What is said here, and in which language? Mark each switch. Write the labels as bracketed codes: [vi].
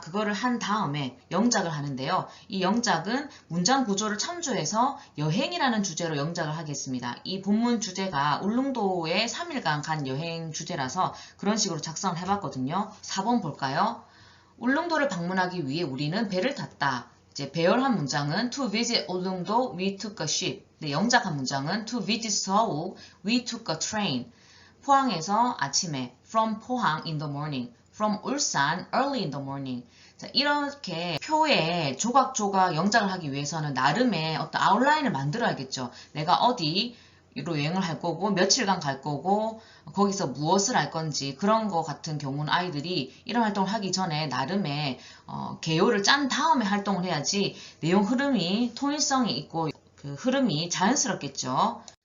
[ko] 그거를 한 다음에 영작을 하는데요. 이 영작은 문장 구조를 참조해서 여행이라는 주제로 영작을 하겠습니다. 이 본문 주제가 울릉도에 3일간 간 여행 주제라서 그런 식으로 작성을 해봤거든요. 4번 볼까요? 울릉도를 방문하기 위해 우리는 배를 탔다. 이제 배열한 문장은 [en] To visit 울릉도, we took a ship. [ko] 네, 영작한 문장은 [en] To visit Seoul, we took a train. [ko] 포항에서 아침에 [en] From 포항 in the morning. From 울산 early in the morning. [ko] 자, 이렇게 표에 조각조각 영작을 하기 위해서는 나름의 어떤 아웃라인을 만들어야겠죠. 내가 어디로 여행을 할 거고 며칠간 갈 거고 거기서 무엇을 할 건지 그런 거 같은 경우는 아이들이 이런 활동을 하기 전에 나름의 개요를 짠 다음에 활동을 해야지 내용 흐름이 통일성이 있고 그 흐름이 자연스럽겠죠.